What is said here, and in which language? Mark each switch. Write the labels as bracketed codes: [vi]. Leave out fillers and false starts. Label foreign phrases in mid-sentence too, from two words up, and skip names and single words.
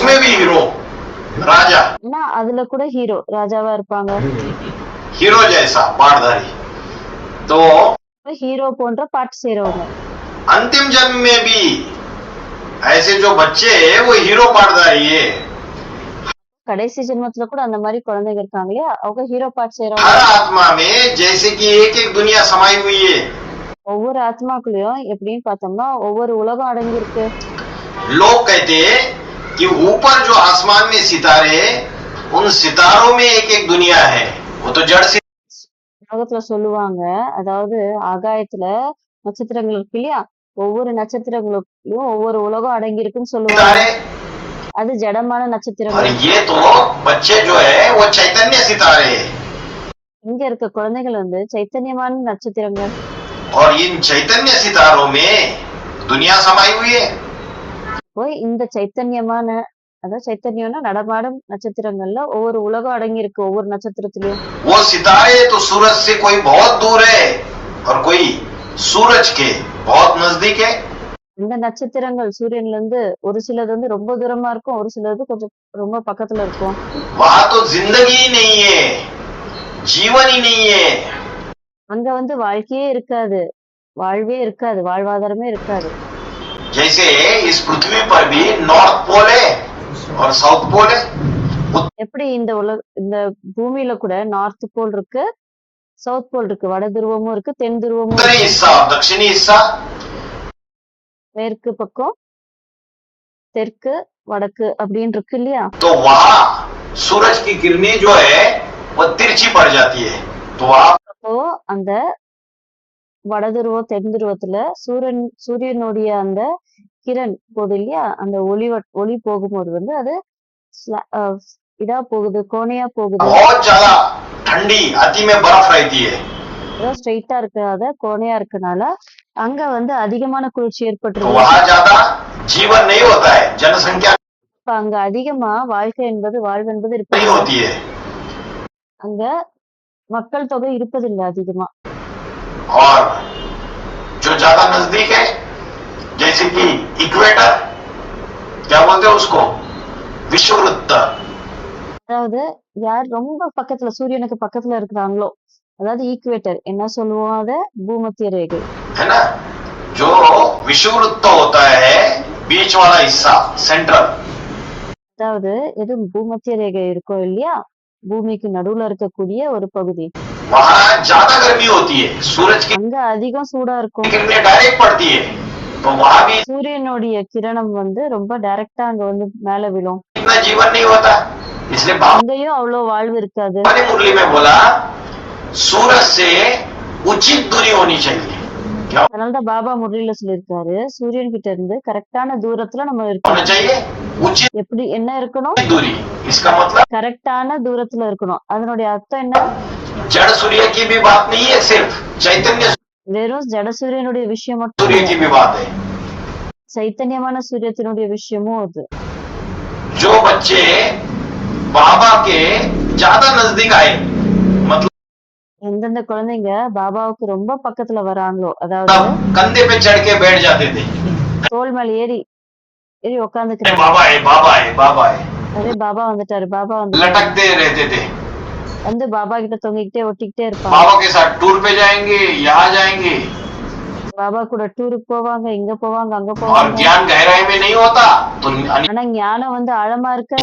[hi] उसमें भी हीरो राजा, [ta] ஆனா அதுல கூட ஹீரோ ராஜாவா இருப்பாங்க. [hi] हीरो जैसा पाटधारी। तो [ta] ஹீரோ போன்ற பாட்டு செய்யறவங்க [hi] अंतिम जन्म में भी ऐसे जो बच्चे हैं वो हीरो पाटधारी है। [ta] கடைசி ஜென்மத்துல கூட அந்த மாதிரி குழந்தைங்க இருக்காங்க இல்லையா, அவங்க ஹீரோ பாட்டு செய்யறவங்க. [hi] हर आत्मा में जैसे कि एक एक दुनिया समाई हुई है। [ta] ஒவ்வொரு ஆத்மாக்குள்ளயும் எப்படின்னு பார்த்தோம்னா ஒவ்வொரு உலகம் அடங்கி இருக்கு. [hi] लोग कहते हैं कि ऊपर जो आसमान में सितारे, उन सितारों में एक एक दुनिया है, वो तो जड़ से [ta] உலகத்துல சொல்லுவாங்க, அதாவது ஆகாயத்துல நட்சத்திரங்கள் இருக்கு இல்லையா, ஒவ்வொரு நட்சத்திரங்களுக்கும் ஒவ்வொரு உலகம் அடங்கி இருக்குன்னு சொல்லுவாங்க. [hi] सितारे, [ta] அது ஜடமான [hi] और [ta] நட்சத்திரங்கள். [hi] ये तो बच्चे जो है वो चैतन्य सितारे हैं। [ta] இங்க இருக்க குழந்தைகள் வந்து சைத்தன்யமான நட்சத்திரங்கள். [hi] और इन चैतन्य सितारों में दुनिया समाई हुई है। [ta] போய் இந்த சைத்தன்யமான, அதாவது சைத்தன்யம்னா நடமாடும் நட்சத்திரங்கள்ல ஒவ்வொரு உலகம் அடங்கி இருக்கு, ஒவ்வொரு நட்சத்திரத்திலயும். [hi] वो सितारे तो सूरज से कोई बहुत दूर है और कोई सूरज के बहुत नजदीक है। [ta] இந்த நட்சத்திரங்கள் சூரியன்ல இருந்து ஒரு சிலது வந்து ரொம்ப தூரமா இருக்கும், ஒரு சிலது கொஞ்சம் ரொம்ப பக்கத்துல இருக்கும். [hi] वहां तो जिंदगी ही नहीं है, जीवन ही नहीं है। [ta] அங்க வந்து வாழ்க்கையே இருக்காது, வாழ்வே இருக்காது, வாழ்வாதாரமே இருக்காது. [hi] जैसे इस पृथ्वी पर भी नॉर्थ पोल है और साउथ पोल है। [ta] எப்படி இந்த பூமியில கூட நார்த் போல் இருக்கு, சவுத் போல் இருக்கு, வட துருவமும் இருக்கு, தென் துருவமும் [hi] उत्तरी [ta] இருக்கு. [hi] हिस्सा और दक्षिणी हिस्सा। [ta] மேற்கு பக்கம், தெற்கு, வடக்கு அப்படின்னு இருக்கு இல்லையா? [hi] तो वहां सूरज की किरणें जो है वो तिरछी पड़ जाती है, तो आप [ta] அப்போ அந்த வட துருவம் தென் துருவத்துல சூரியனுடைய அந்த கிரண் போகுது இல்லையா, அந்த ஒளி போகும்போது வந்து அது இதா போகுது, கோணையா போகுது. [hi] बहुत ज्यादा ठंडी अति में बर्फ रहती है। [ta] ஸ்ட்ரெயிட்டா இருக்காத கோணையா இருக்கனால அங்க வந்து அதிகமான குளிர்ச்சி [hi] तो [ta] ஏற்பட்டுருது. [hi] वहां ज्यादा जीवन नहीं होता है, जनसंख्या [ta] இப்ப அங்க அதிகமா வாழ்வு என்பது [hi] नहीं [ta] இருப்பது, [hi] होती है। [ta] அங்க மக்கள் தொகை இருப்பதில்லை அதிகமா. [hi] और जो ज्यादा नजदीक है जैसे कि इक्वेटर, क्या बोलते हैं उसको, विषुववृत्त, [ta] அதாவது யார் ரொம்ப பக்கத்துல சூரியனுக்கு பக்கத்துல இருக்கிறாங்களோ, அதாவது ஈக்குவேட்டர் என்ன சொல்லுவோம் அத பூமத்திய ரேகை. [hi] है ना। जो विषुववृत्त होता है बीच वाला हिस्सा सेंट्रल, [ta] அதாவது எது பூமத்திய ரேகை இருக்கோ இல்லையா, பூமிக்கு நடுவுல இருக்கக்கூடிய ஒரு பகுதி, [hi] वहां ज्यादा गर्मी होती है, सूरज की [ta] அங்க அதிகம் சூடா இருக்கும். [hi] किरणें डायरेक्ट पड़ती है, तो वहां भी [ta] சூரியனுடைய கிரணம் வந்து ரொம்ப டைரக்டா அங்க வந்து மேல விழும். [hi] इतना जीवन नहीं होता। इसलिए बाबा [ta] அங்கேயும் அவ்வளவு வாழ்வு இருக்காது. [hi] ने मुरली में बोला सूरज से उचित दूरी होनी चाहिए। क्या [ta] அதனாலதான் பாபா முரளியில சொல்லியிருக்காரு, சூரியன் கிட்ட இருந்து கரெக்டான தூரத்துல நம்ம [hi] होना [ta] இருக்கணும். [hi] चाहिए? उचित [ta] எப்படி என்ன இருக்கணும்? [hi] दूरी, इसका मतलब [ta] கரெக்டான தூரத்துல இருக்கணும். அதனுடைய அர்த்தம் என்ன? [hi] जड़ सूर्य की भी बात नहीं है, सिर्फ चैतन्य [ta] வெறும் ஜட சூரியனுடைய விஷயம் மட்டும் [hi] सूर्य [ta] இல்ல, [hi] की भी बात है। [ta] சைத்தன்யமான சூரியத்தினுடைய விஷயமும் அது. [hi] जो बच्चे बाबा के ज्यादा नजदीक आए, मतलब [ta] எந்தெந்த குழந்தைங்க பாபாவுக்கு ரொம்ப பக்கத்துல வராங்களோ, அதாவது [hi] कंधे पे चढ़ के बैठ जाते थे, [ta] தோள் மேல ஏறி ஏறி [hi] अरे [ta] உட்காந்துக்கிறாங்க. [hi] बाबा है बाबा है बाबा है, [ta] அதே பாபா வந்துட்டாரு, பாபா வந்துட்டாரு, [hi] लटकते रहते थे। [ta] வந்து பாபா கிட்ட தொங்கிக்கிட்டே ஒட்டிக்கிட்டே இருப்பாங்க. [hi] बाबा के साथ टूर पे जाएंगे, यहाँ जाएंगे, [ta] பாபா கூட டூருக்கு போவாங்க, இங்க போவாங்க, அங்க [hi] और [ta] போவாங்க. [hi] ज्ञान गहराई में नहीं होता तो [ta] ஆனா ஞானம் வந்து ஆழமா இருக்காது.